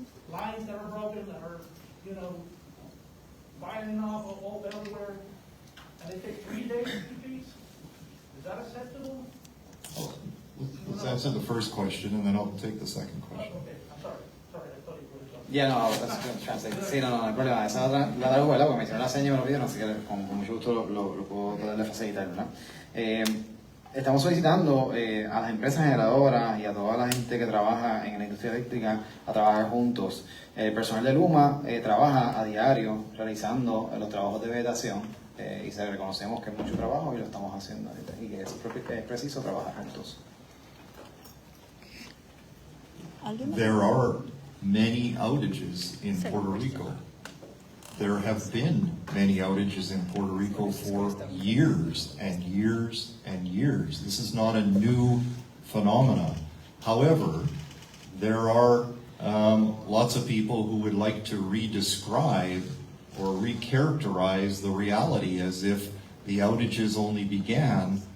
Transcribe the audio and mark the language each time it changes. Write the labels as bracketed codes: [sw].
[en] lines that are broken, that are, firing off all everywhere, and they take 3 days to fix. Is that acceptable? Let's answer the first question, and then I'll take the second question. Okay, I'm sorry. I thought you were done. Yeah, no, I was going to translate. [es] Sí, no hay problema. Esa la traigo, ¿verdad? Porque me hicieron la seña y me lo pidieron, así que con mucho gusto lo puedo poderle facilitar, ¿verdad? Estamos solicitando a las empresas generadoras y a toda la gente que trabaja en la industria eléctrica a trabajar juntos. El personal de Luma trabaja a diario realizando los trabajos de vegetación y se reconocemos que es mucho trabajo y lo estamos haciendo y que es preciso trabajar juntos. [en] There are many outages in Puerto Rico. There have been many outages in Puerto Rico for years and years and years. This is not a new phenomenon. However, there are lots of people who would like to re-describe or recharacterize the reality as if the outages only began